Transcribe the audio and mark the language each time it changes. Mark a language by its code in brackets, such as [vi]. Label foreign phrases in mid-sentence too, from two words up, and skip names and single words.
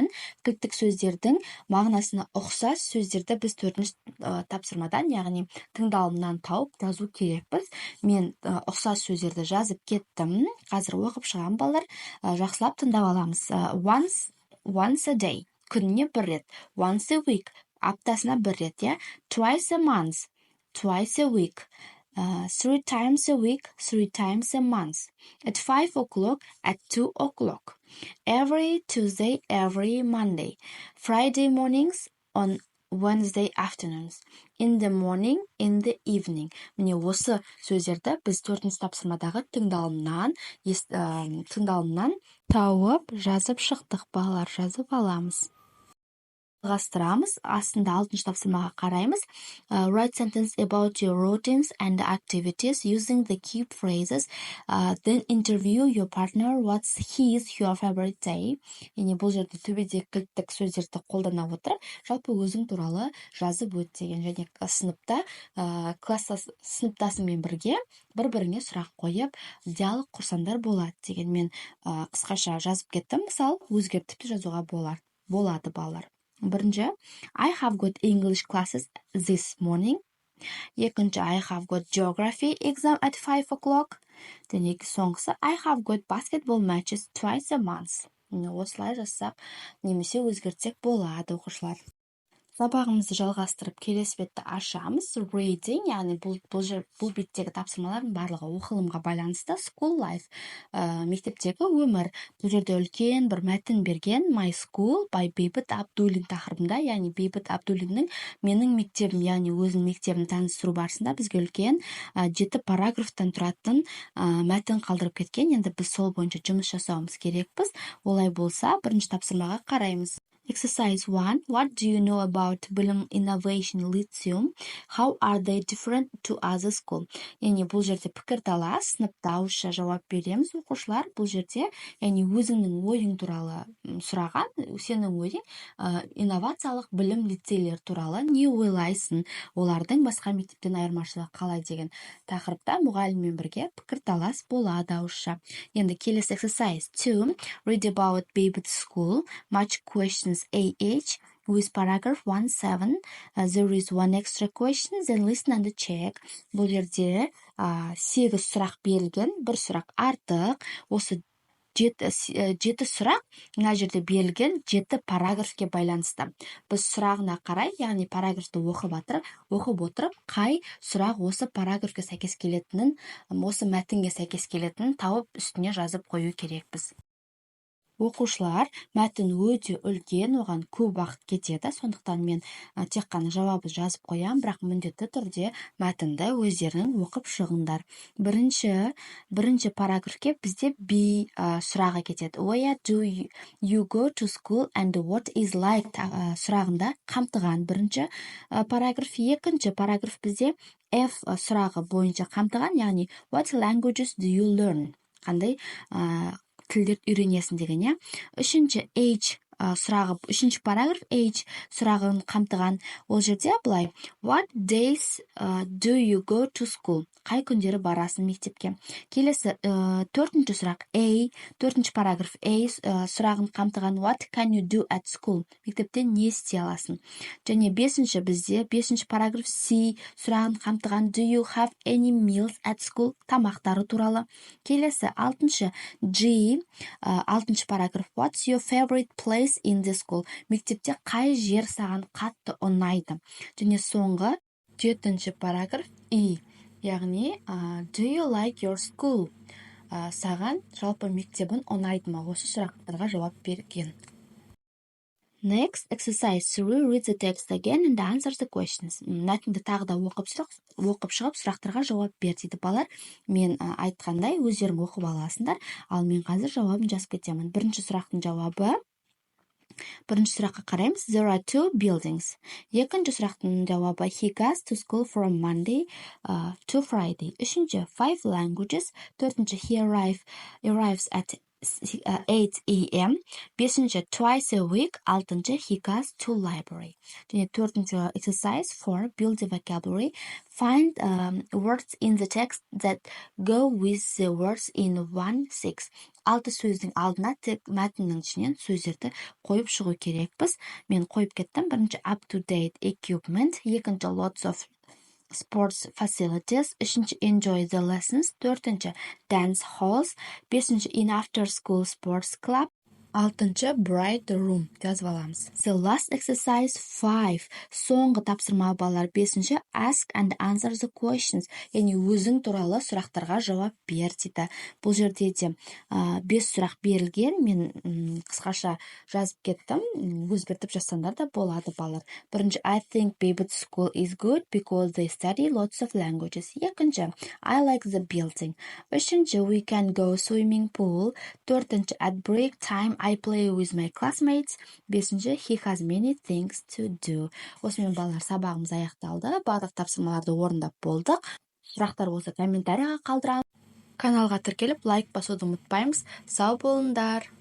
[kk] Кілттік сөздердің мағынасына ұқсас сөздерді біз 4-ші тапсырмадан, яғни тыңдалымнан тауып жазу керекпіз. Мен ұқсас сөздерді жазып кеттім. Қазір оқып шығам балалар. Жақсылап тыңдап аламыз. [en] Once a day. [kk] Күніне бір рет. [en] Once a week. [kk] Аптасына бір рет, [en] Twice a month. Twice a week. 3 times a week. 3 times a month. At 5 o'clock. At 2 o'clock. Every Tuesday. Every Monday. Friday mornings. On Wednesday afternoons. In the morning. In the evening. [kk] Міне осы сөздерді біз 4-ші тапсырмадағы тыңдалымнан тауып жазып шықтық. Балалар жазып аламыз. Жалғастырамыз. Астында 6-ші тапсырмаға қараймыз. [en] Write sentence about your routines and activities using the key phrases. Then interview your partner. What's your favorite day? [kk] Яғни бұл жерде төбеде кілттік сөздерді қолдана отырып, жалпы өзің туралы жазып өт деген. Және сыныпта, сыныптасыңмен бірге бір-біріңе сұрақ қойып, диалог құрсаңдар болады деген. Мен қысқаша жазып кеттім. Мысал, өзгертіп жазуға болады балалар. Бірінші, [en] I have got English classes this morning. Екінші, I have got geography exam at 5 o'clock. Соңғысы, I have got basketball matches twice a month. [kk] Осылай жазсақ, немесе өзгертсек болады, оқушылар. Сабағымызды жалғастырып келесі бетті ашамыз. Reading, яғни бұл беттегі тапсырмалардың барлығы оқылымға байланысты. [en] School life, [kk] мектептегі өмір. Бұл жерде үлкен бір мәтін берген. [en] My school by [kk] Бейбіт Абдуллин тақырыбында, яғни Бейбіт Абдуллиннің менің мектебім, яғни өзінің мектебін таныстыру барысында бізге үлкен 7 параграфтан тұратын мәтін қалдырып кеткен. Енді біз сол бойынша жұмыс жасауымыз керекпіз. Олай болса, бірінші тапсырмаға қараймыз. [en] Exercise 1. What do you know about Білім Innovation Lyceum? How are they different to other school? [kk] Яғни бұл жерде пікірталас, сыныпта ауызша жауап береміз. Оқушылар бұл жерде яғни өзіңнің ойың туралы сұраған, сенің ойың инновациялық білім лицейлер туралы не ойлайсың, олардың басқа мектептен айырмашылығы қалай деген тақырыпта мұғаліммен бірге пікірталас болады ауызша. Енді келесі exercise 2. [en] Read about Бейбіт school. Much questions AH with paragraph 1-7. There is one extra question, then listen and check. [kk] Бұл жерде 8 сұрақ берілген, бір сұрақ артық. Осы 7 сұрақ мына жерде берілген 7 параграфке байланысты. Біз сұрағына қарай, яғни параграфты оқып отырып, қай сұрақ осы параграфке сәйкес келетінін, осы мәтінге сәйкес келетінін тауып үстіне жазып қою керекпіз. Оқушылар мәтін өте үлкен, оған көп уақыт кетеді, сондықтан мен тек қана жауабы жазып қоям, бірақ міндетті түрде мәтінді өздерің оқып шығыңдар. Бірінші параграфке бізде B сұрағы кетеді. [en] Where do you go to school and what is like [kk] сұрағында қамтыған бірінші параграф. Екінші параграф бізде F сұрағы бойынша қамтыған, яғни [en] what languages do you learn? [kk] Қандай тілдерді үйренесің деген. Үшінші параграф H сұрағын қамтыған. Ол жерде былай: [en] What days do you go to school? [kk] Қай күндері барасың мектепке? Келесі төртінші сұрақ төртінші параграф сұрағын қамтыған. [en] What can you do at school? [kk] Мектепте не істей аласың? Және бесінші параграф C сұрағын қамтыған. [en] Do you have any meals at school? [kk] Тамақтары туралы. Келесі алтыншы параграф. [en] What's your favorite place in the school? [kk] Мектепте қай жер саған қатты ұнайды? Және соңғы 7 параграф яғни [en] do you like your school? [kk] Саған жалпы мектебін ұнайды ма? Осы сұрақтарға жауап берген. [en] Next, exercise 3. Read the text again and answer the questions. [kk] Мәтінді тағы да оқып шығып сұрақтарға жауап бер дейді балалар. Мен айтқандай өздерің оқып аласыңдар, ал мен қазір жауабын жазып кетемін. Бірінші сұраққа қараймыз. [en] There are 2 buildings. [kk] Екінші сұрақтың жауабы [en] he goes to school from Monday to Friday. Үшінші 5 languages. Төртінші he arrives at 8 a.m. Бесінші twice a week. Алтыншы he goes to library. [kk] Және төртінші exercise 4. [en] Build the vocabulary. Find words in the text that go with the words in 1-6. [kk] 6 сөздің алдына тек мәтіннің ішінен сөздерді қойып шығу керекпіз. Мен қойып кеттім. Бірінші [en] up to date equipment. Екінші lots of sports facilities. Үшінші enjoy the lessons. Төртінші dance halls. Бесінші in after school sports club. [kk] Алтыншы [en] bright room [kk] жазып аламыз. [en] The last exercise 5. [kk] Соңғы тапсырма балалар. [en] Бесінші ask and answer the questions. [kk] Яғни өзің туралы сұрақтарға жауап бер дейді. Бұл жерде де 5 сұрақ берілген. Мен қысқаша жазып кеттім. Өзгертіп жазсаңдар да болады балалар. [en] Бірінші I think Бейбіт school is good because they study lots of languages. Екінші I like the building. Үшінші we can go swimming pool. Төртінші at break time I play with my classmates. Бесінші he has many things to do. [kk] Осымен балалар сабағымыз аяқталды. Барлық тапсырмаларды орындап болдық. Сұрақтар болса комментарийға қалдырамыз. Каналға тіркеліп лайк басуды ұмытпаймыз. Сау болыңдар.